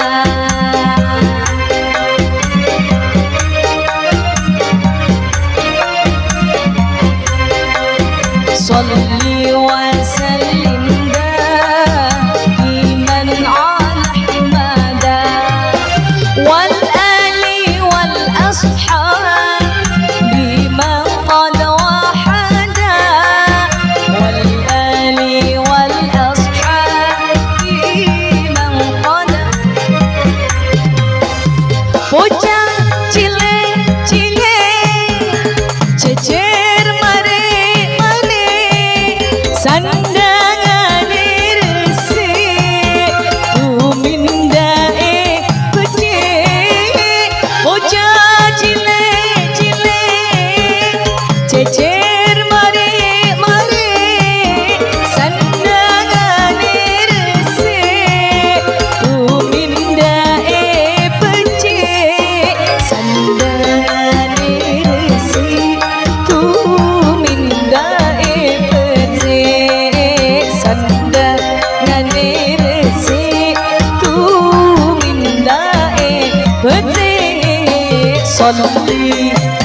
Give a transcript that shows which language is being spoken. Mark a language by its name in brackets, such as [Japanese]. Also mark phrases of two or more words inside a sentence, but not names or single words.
[Arabic] صلي وسلم دائما على أحمد والآل والأصحاب بمن قد وحدا والآل والأصحاب بمن قد bocah [Javanese] cilik-cilik jejer sandangane resik tumindae becik bocah cilik-cilik jejer mari sandangane resik tumindae becik sandangane resik tumindae صلي